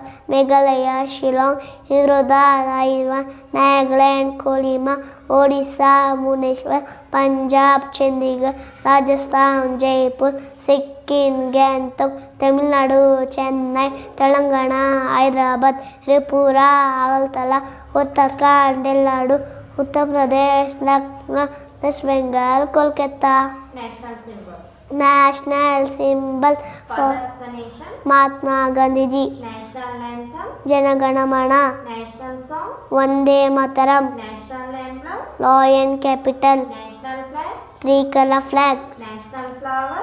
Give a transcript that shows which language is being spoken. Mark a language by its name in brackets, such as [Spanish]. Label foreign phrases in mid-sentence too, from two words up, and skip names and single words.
[English] Meghalaya, Shillong, Hyderabad, Ivan, Nagaland, Kolima, Odisha, Bhubaneswar, Punjab, Chandigarh, Rajasthan, Jaipur, Sikkim, Gangtok, Tamil Nadu, Chennai, Telangana, Hyderabad, Tripura, Agartala, Uttarakhand, Delhi, Uttar Pradesh, Lucknow, West Bengal, Kolkata. National symbols. National symbol for Father of the nation. Mahatma Gandhiji. National anthem. Jana Gana Mana. National song. Vande Mataram. National emblem. Lion capital. National flag. Tricolor flag. National flower.